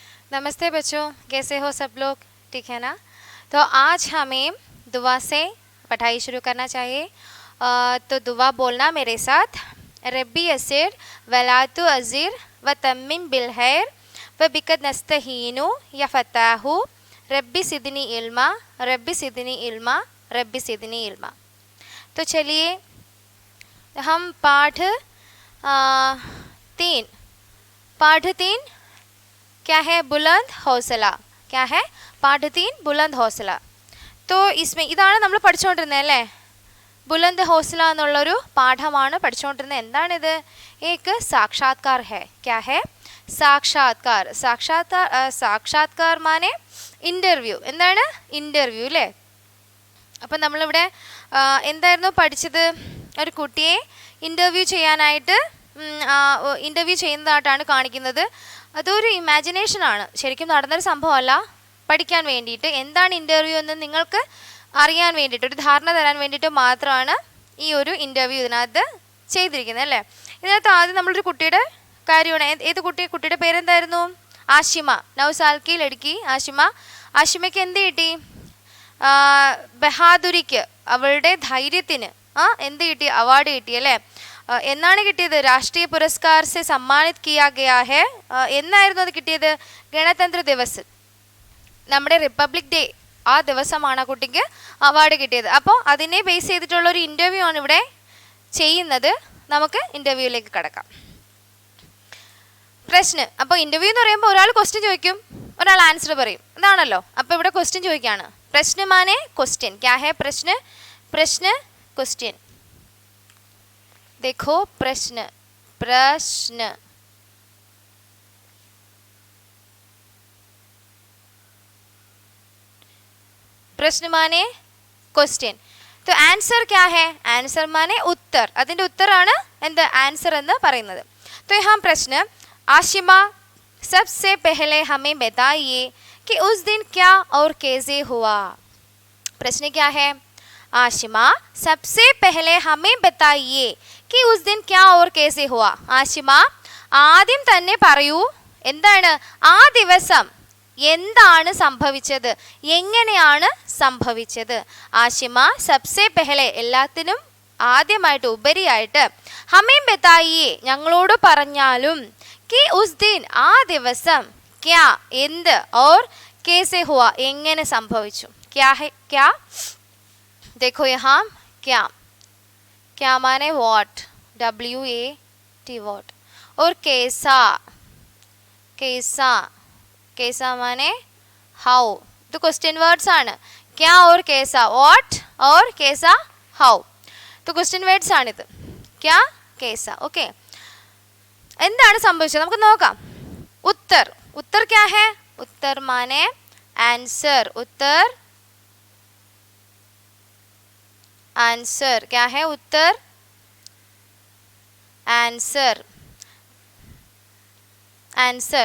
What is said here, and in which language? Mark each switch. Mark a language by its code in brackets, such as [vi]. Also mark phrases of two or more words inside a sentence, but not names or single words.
[hi] नमस्ते बच्चों, कैसे हो सब लोग? ठीक है ना? तो आज हमें दुआ से पढ़ाई शुरू करना चाहिए। तो दुआ बोलना मेरे साथ। [ar] ربِّ يسّر ولا تعسّر وتمّم بالخير وبك نستعين يا فتّاح ربِّ زدني علما ربِّ زدني علما ربِّ زدني علما. [hi] तो चलिए हम पाठ 3 क्या है? बुलंद हौसला। क्या है? पाठ 3 बुलंद हौसला. तो इसमें [ml] ഇതാണ് നമ്മൾ പഠിച്ചുകൊണ്ടിരുന്നത് അല്ലേ? ബുലന്ദ് ഹൗസല എന്നുള്ളൊരു പാഠമാണ് പഠിച്ചുകൊണ്ടിരുന്നത്. [hi] എന്താണിത്? एक साक्षात्कार है. क्या है? साक्षात्कार. साक्षात्कार माने इंटरव्यू. എന്താണ്? [ml] ഇൻ്റർവ്യൂ അല്ലേ? അപ്പം നമ്മളിവിടെ എന്തായിരുന്നു പഠിച്ചത്? ഒരു കുട്ടിയെ ഇൻ്റർവ്യൂ ചെയ്യാനായിട്ട് ഇൻ്റർവ്യൂ ചെയ്യുന്നതായിട്ടാണ് കാണിക്കുന്നത്. അതൊരു ഇമാജിനേഷനാണ്, ശരിക്കും നടന്നൊരു സംഭവമല്ല. പഠിക്കാൻ വേണ്ടിയിട്ട് എന്താണ് ഇൻ്റർവ്യൂ എന്ന് നിങ്ങൾക്ക് അറിയാൻ വേണ്ടിയിട്ട്, ഒരു ധാരണ തരാൻ വേണ്ടിയിട്ട് മാത്രമാണ് ഈ ഒരു ഇൻ്റർവ്യൂ ഇതിനകത്ത് ചെയ്തിരിക്കുന്നത് അല്ലേ? ഇതിനകത്ത് ആദ്യം നമ്മളൊരു കുട്ടിയുടെ കാര്യമാണ്. ഏത് കുട്ടിയുടെ പേരെന്തായിരുന്നു? ആഷിമ. [hi] 9 साल की लड़की [ml] ആഷിമ. ആഷിമയ്ക്ക് എന്ത് കിട്ടി? ബഹാദുരിക്ക്, അവളുടെ ധൈര്യത്തിന് എന്ത് കിട്ടി? അവാർഡ് കിട്ടി അല്ലേ? എന്നാണ് കിട്ടിയത്? [hi] राष्ट्रीय पुरस्कार से सम्मानित किया गया है. [ml] എന്നായിരുന്നു അത് കിട്ടിയത്? [hi] गणतंत्र दिवस, [ml] നമ്മുടെ [en] Republic Day [ml] ആ ദിവസമാണ് ആ കുട്ടിക്ക് അവാർഡ് കിട്ടിയത്. അപ്പോൾ അതിനെ ബേസ് ചെയ്തിട്ടുള്ള ഒരു ഇൻ്റർവ്യൂ ആണ് ഇവിടെ ചെയ്യുന്നത്. നമുക്ക് ഇൻ്റർവ്യൂവിലേക്ക് കടക്കാം. പ്രശ്നം. അപ്പോൾ ഇൻ്റർവ്യൂ എന്ന് പറയുമ്പോൾ ഒരാൾ ക്വസ്റ്റ്യൻ ചോദിക്കും, ഒരാൾ ആൻസർ പറയും. ഇതാണല്ലോ. അപ്പോൾ ഇവിടെ ക്വസ്റ്റ്യൻ ചോദിക്കുകയാണ്. [hi] प्रश्न माने क्वेश्चन. क्या है? प्रश्न क्वेश्चन. देखो प्रश्न प्रश्न माने क्वेश्चन. तो आंसर क्या है? आंसर माने उत्तर. [ml] അതിന്റെ ഉത്തരാണ് എന്ത്? ആൻസർ എന്ന് പറയുന്നത്. [hi] तो यहाँ प्रश्न. आशिमा सबसे पहले हमें बताइए कि उस दिन क्या और कैसे हुआ. प्रश्न क्या है? आशिमा सबसे पहले हमें बताइए कि उस दिन क्या और कैसे हुआ. [ml] ആഷിമ ആദ്യം തന്നെ പറയൂ, എന്താണ് ആ ദിവസം എന്താണ് സംഭവിച്ചത്, എങ്ങനെയാണ് സംഭവിച്ചത്. [hi] आशिमा सबसे पहले [ml] എല്ലാത്തിനും ആദ്യമായിട്ട് ഉപരിയായിട്ട് [hi] हमें बताइए [ml] ഞങ്ങളോട് പറഞ്ഞാലും, [hi] कि उस दिन [ml] ആ ദിവസം, [hi] ക്യാ എന്ത്, और कैसे हुआ [ml] എങ്ങനെ സംഭവിച്ചു. [hi] क्या है? क्या देखो यहाँ क्या माने वॉट, WAT वॉट, और कैसा माने हाउ. [en] तो question words ആണ്. [hi] क्या और कैसा, वॉट और कैसा, हाउ. [en] तो question words ആണിത്. [hi] क्या कैसा. [ml] ഓക്കെ, എന്താണ് സംഭവിച്ചത് നമുക്ക് നോക്കാം. [hi] उत्तर क्या है? उत्तर माने आंसर. आंसर क्या है? उत्तर आंसर.